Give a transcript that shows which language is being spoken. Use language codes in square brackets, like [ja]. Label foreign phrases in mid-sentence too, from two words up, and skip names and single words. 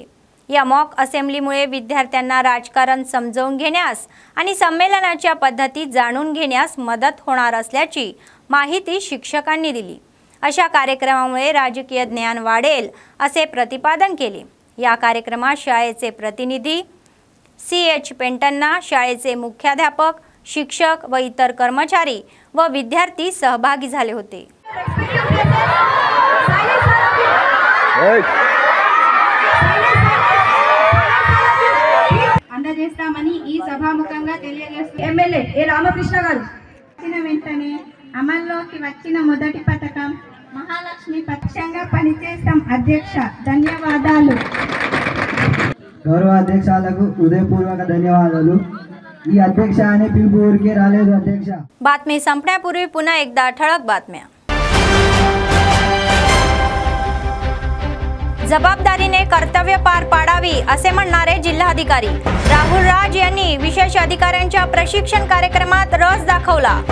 [mr] या मॉक असेंब्लीमुळे विद्यार्थ्यांना राजकारण समजून घेण्यास आणि संमेलनाच्या पद्धती जाणून घेण्यास मदत होणार असल्याची माहिती शिक्षकांनी दिली. अशा कार्यक्रमामुळे राजकीय ज्ञान वाढेल असे प्रतिपादन केले. या कार्यक्रमात शाळेचे प्रतिनिधी CH पेंटन्ना, शाळेचे मुख्याध्यापक, शिक्षक व इतर कर्मचारी व विद्यार्थी सहभागी झाले होते. [te] అందజేస్తామని ఈ సభాముఖంగా తెలియజేస్తూ ఎమ్మెల్యే ఏ రామకృష్ణ గారు వెంటనే అమల్లోకి వచ్చిన మొదటి పథకం మహాలక్ష్మి పక్షంగా పనిచేస్తాం. అధ్యక్ష ధన్యవాదాలు. గౌరవ అధ్యక్షాలకు హృదయపూర్వక ధన్యవాదాలు. ఈ అధ్యక్ష అనే పిలుపు ఊరికే రాలేదు అధ్యక్ష. [mr] बातमी संपण्यापूर्वी पुन्हा एकदा ठळक बातम्या. जबाबदारीने कर्तव्य पार पाडावी असे म्हणणारे जिल्हाधिकारी राहुल राज यांनी विशेष अधिकाऱ्यांच्या प्रशिक्षण कार्यक्रमात रस दाखवला.